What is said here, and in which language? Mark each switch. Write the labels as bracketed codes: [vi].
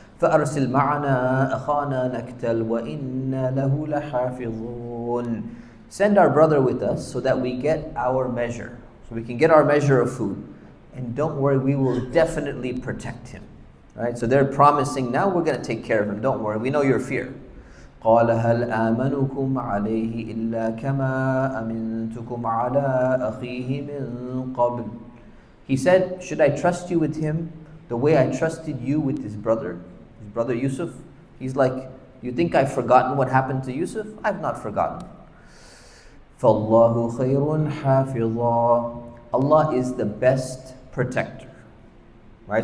[ar] فَأَرْسِلْ مَعَنَا أَخَانَا نَكْتَلْ وَإِنَّا لَهُ لَحَافِظُونَ. [en] Send our brother with us so that we get our measure. So we can get our measure of food. And don't worry, we will definitely protect him. Right? So they're promising, now we're going to take care of him. Don't worry, we know your fear. [ar] قال هل آمنكم عليه إلا كما أمنتكم على أخيه من قبل. [en] He said, should I trust you with him the way I trusted you with his brother Yusuf? He's like, you think I've forgotten what happened to Yusuf? I've not forgotten. [ar] فَاللَّهُ خَيْرٌ حَافِظًا. [en] Allah is the best protector. Right?